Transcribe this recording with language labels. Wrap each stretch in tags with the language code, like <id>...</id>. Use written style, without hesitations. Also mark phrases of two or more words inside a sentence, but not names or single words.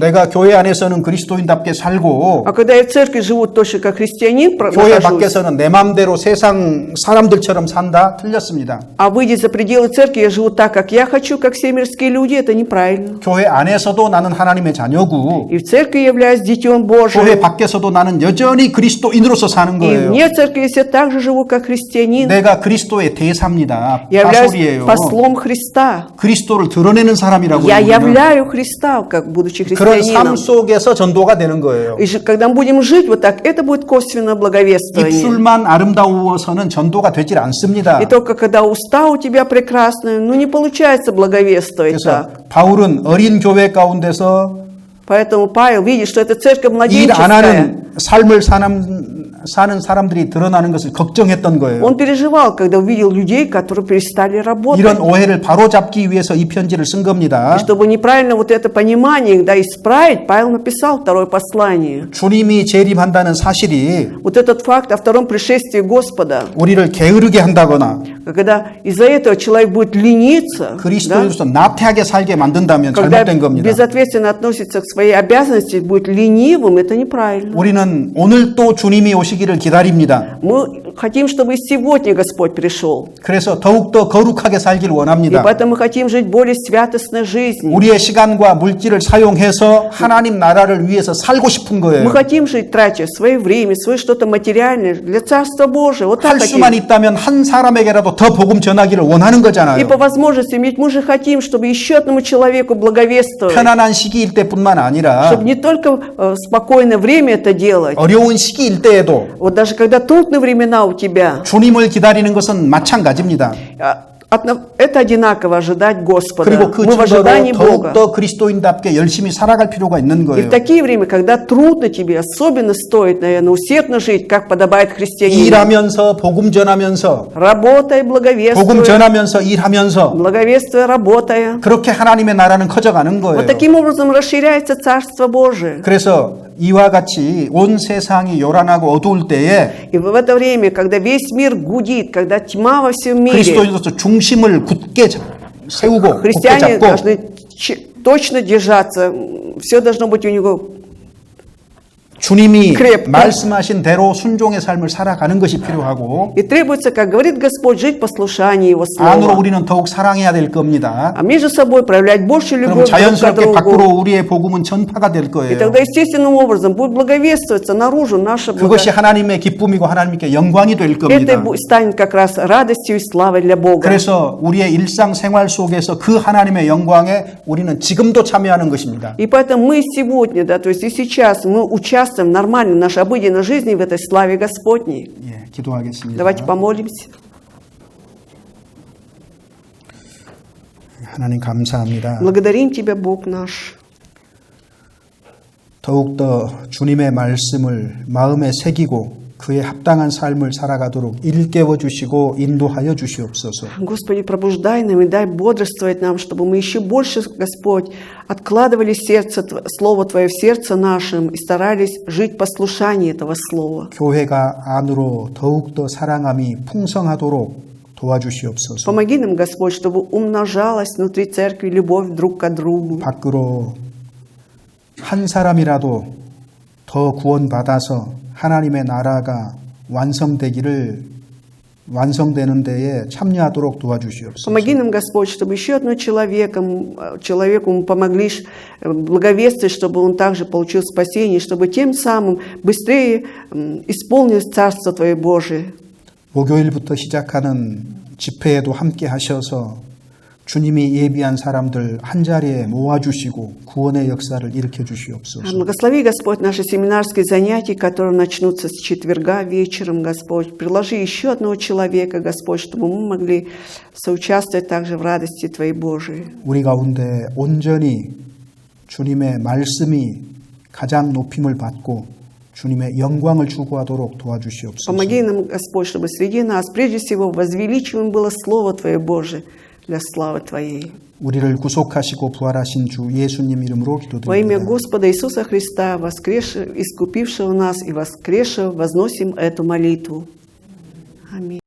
<ko>내가 교회 안에서는 그리스도인답게 살고</ko> <ru>А когда я в церкви живу точно как христианин,</ru> <ko>교회</ko> <ru>нахожусь,</ru> <ko>밖에서는 내 마음대로 세상 사람들처럼 산다? 틀렸습니다.</ko> <ru>а выйдя за пределы церкви, я живу так, как я хочу, как все мирские люди, это неправильно.</ru> <ko>교회 안에서도 나는 하나님의 자녀고</ko> <ru>И в церкви я являюсь детем</ru> <ko>교회</ko> <ru>Божьим,</ru> <ko>밖에서도 나는 여전히 그리스도인으로서 사는</ko> <ru>и</ru> <ko>거예요.</ko> <ru>вне церкви я также живу как христианин.</ru> <ko>내가 그리스도의 대사입니다.</ko> <ru>Я являюсь</ru> <ko>다솔이에요.</ko> <ru>послом Христа.</ru> <ko>그리스도를 드러내는 사람이라고</ko> <ru>Я</ru> <ko>우리는.</ko> <ru>являю Христа, как будучи</ru> <ko>그런 삶</ko> <ru>христианином.</ru> <ko>속에서 전도가 되는 거예요.</ko> <ru>И когда мы будем жить вот так, это будет косвенное благовествование.</ru> <ko>입술만 아름다워서는 전도가 되질 않습니다.</ko> <ru>И только когда уста у тебя прекрасные, ну не получается благовествовать</ru> <ko>그래서</ko> <ru>так.</ru> <ko>바울은 어린 교회 가운데서</ko> <ru>Поэтому Павел видит, что это церковь</ru> <ko>일 안</ko> <ru>младенческая.</ru> <ko>하는 삶을 사는 사람들이 드러나는 것을 걱정했던 거예요.</ko> <ru>Он переживал, когда увидел людей, которые перестали работать.</ru> <ko>이런 오해를 바로잡기 위해서 이 편지를 쓴 겁니다.</ko> <ru>И чтобы неправильно вот это понимание, да, исправить, Павел написал второе послание.</ru> <ko>주님이 재림한다는 사실이</ko> <ru>Вот этот факт о втором пришествии Господа,</ru> <ko>우리를 게으르게 한다거나</ko> <ru>когда из-за этого человек будет лениться, да,</ru> <ko>그리스도인으로서 나태하게 살게 만든다면</ko> <ru>когда</ru> <ko>잘못된 겁니다.</ko> <ru>безответственно относится к своей обязанности, будет ленивым, это неправильно.</ru> <ko>우리는 오늘 또 주님이 오시기를 기다립니다.</ko> <ru>Мы хотим, чтобы и сегодня Господь пришел.</ru> <ko>그래서 더욱더 거룩하게 살길</ko> <ru>И</ru> <ko>원합니다.</ko> <ru>поэтому мы хотим жить более святостной жизнью.</ru> <ko>우리의 시간과 물질을 사용해서 하나님 나라를 위해서 살고 싶은 거예요.</ko> <ru>Мы хотим жить, тратя свое время, свое что-то материальное для Царства Божия. Вот так</ru> <ko>할</ko> <ru>хотим.</ru> <ko>수만 있다면 한 사람에게라도 더 복음 전하기를 원하는</ko> <ru>И</ru> <ko>거잖아요.</ko> <ru>по возможности, ведь мы же хотим, чтобы еще одному человеку благовествовать.</ru> <ko>편안한 시기일 때뿐만 아니라</ko> <ru>Чтобы не только в спокойное время это делать.</ru> <ko>어려운 시기일 때에도</ko> <ru>Вот даже когда трудные времена у тебя,</ru> <ko>주님을 기다리는 것은 마찬가지입니다.</ko> <ru>это одинаково ожидать Господа.</ru> <ko>그리고 그</ko> <ru>Мы в ожидании</ru> <ko>증거로</ko> <ru>Бога.</ru> <ko>더욱더 그리스도인답게 열심히 살아갈 필요가 있는</ko> <ru>И в</ru> <ko>거예요.</ko> <ru>такие времена, когда трудно тебе, особенно стоит, наверное, усердно жить, как подобает христианину.</ru> <ko>일하면서 복음 전하면서</ko> <ru>Работая,</ru> <ko>복음</ko> <ru>благовествуя,</ru> <ko>전하면서 일하면서</ko> <ru>благовествуя, работая.</ru> <ko>그렇게 하나님의 나라는 커져가는</ko> <ru>Вот</ru> <ko>거예요.</ko> <ru>таким образом расширяется Царство Божие.</ru> <ko>그래서 이와 같이 온 세상이 요란하고 어두울 때에</ko> <ru>И в это время, когда весь мир гудит, когда тьма во всем мире,</ru> <ko>그리스도인으로서 중심을 굳게 세우고 굳게</ko> <ru>христиане</ru> <ko>잡고</ko> <ru>должны точно держаться. Все должно быть у него.</ru> <ko>주님이</ko> <ru>крепко.</ru> <ko>말씀하신 대로 순종의 삶을 살아가는 것이 필요하고</ko> <ru>И требуется, как говорит Господь, жить в послушании Его</ru> <ko>안으로</ko> <ru>Слова.</ru> <ko>우리는 더욱 사랑해야 될 겁니다.</ko> <ru>А между собой проявлять больше</ru> <ko>그럼</ko> <ru>любовь друг к</ru> <ko>자연스럽게 밖으로</ko> <ru>другу.</ru> <ko>우리의 복음은 전파가 될</ko> <ru>И</ru> <ko>거예요.</ko> <ru>тогда естественным образом будет благовествоваться наружу наше</ru> <ko>그것이 하나님의 기쁨이고 하나님께 영광이 될</ko> <ru>Это</ru> <ko>겁니다.</ko> <ru>станет как раз радостью и славой для Бога.</ru> <ko>그래서 우리의 일상생활 속에서 그 하나님의 영광에 우리는 지금도 참여하는 것입니다.</ko> <ru>И поэтому мы сегодня, да, то есть и сейчас мы участвуем нормально в нашей обыденной жизни в этой славе Господней.</ru> <ko>예, 기도하겠습니다.</ko> <ru>Давайте помолимся.</ru> <ko>하나님 감사합니다.</ko> <ru>Благодарим Тебя, Бог наш.</ru> <ko>더욱더 주님의 말씀을 마음에 새기고 그에 합당한 삶을 살아가도록 일깨워 주시고 인도하여 주시옵소서.</ko> <ru>Господи, пробуждай нам и дай бодрствовать нам, чтобы мы еще больше, Господь, откладывали сердце, Слово Твое в сердце нашем и старались жить в послушании этого Слова.</ru> <ko>교회가 안으로 더욱더 사랑함이 풍성하도록 도와주시옵소서.</ko> <ru>Помоги нам, Господь, чтобы умножалась внутри церкви любовь друг к другу.</ru> <ko>밖으로 한 사람이라도 더 구원받아서 하나님의 나라가 완성되기를 완성되는 데에 참여하도록 도와주시옵소서.</ko> <ru>Помоги нам, Господь, чтобы еще одному человеку мы помогли благовествовать, чтобы он также получил спасение, чтобы тем самым быстрее исполнилось Царство Твое Божие.</ru> <ko>목요일부터 시작하는 집회에도 함께 하셔서 주님이 예비한 사람들 한자리에 모아주시고 구원의 역사를 일으켜 주시옵소서.</ko> <ru>Благослови, Господь, наши семинарские занятия, которые начнутся с четверга вечером, Господь. Приложи еще одного человека, Господь, чтобы мы могли соучаствовать также в радости Твоей Божией.</ru> <ko>우리 가운데 온전히 주님의 말씀이 가장 높임을 받고 주님의 영광을 추구하도록 도와주시옵소서.</ko> <ru>Помоги нам, Господь, чтобы среди нас, прежде всего, возвеличиваем было Слово Твое Божие для славы Твоей.</ru> <ko>우리를 구속하시고 부활하신 주 예수님 이름으로</ko> <ru>Во имя</ru> <ko>기도드립니다.</ko> <ru>Господа Иисуса Христа, искупившего нас и воскресшего, возносим эту молитву. Аминь.</ru>